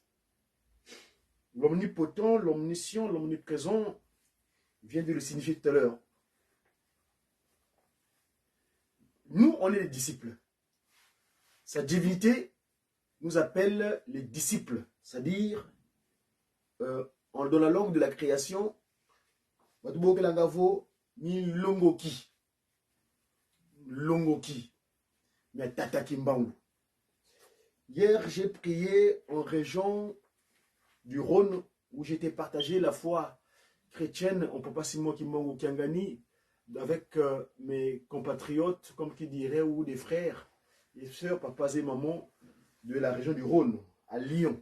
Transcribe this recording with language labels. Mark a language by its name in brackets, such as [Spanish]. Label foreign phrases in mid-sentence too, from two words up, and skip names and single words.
[French] L'omnipotent, l'omniscient, l'omniprésent vient de le signifier tout à l'heure. Nous, on est les disciples. Sa divinité nous appelle les disciples, c'est-à-dire, dans la langue de la création, [Kongo] ni longoki. Longoki. [French] Mais tata kimbangu. Hier, j'ai prié en région du Rhône où j'étais partagé la foi chrétienne en Papa Simon Kimbangu Kiangani avec mes compatriotes, comme qui dirait, ou des frères et sœurs, papas et mamans de la région du Rhône, à Lyon.